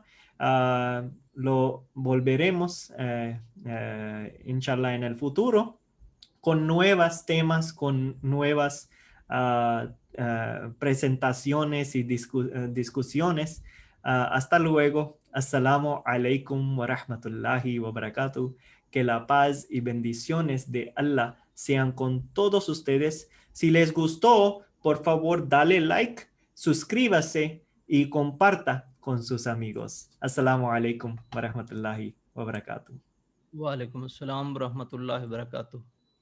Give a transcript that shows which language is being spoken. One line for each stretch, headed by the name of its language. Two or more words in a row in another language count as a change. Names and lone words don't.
Spanish: Lo volveremos, inshallah, en el futuro con nuevos temas, con nuevas presentaciones y discusiones. Hasta luego.
Arabic: السلام عليكم ورحمة الله وبركاته.
Spanish: Que la paz y bendiciones de Allah sean con todos ustedes. Si les gustó, por favor, dale like, suscríbase y comparta con sus amigos.
Arabic: السلام عليكم ورحمة الله وبركاته. وعليكم السلام ورحمة الله وبركاته.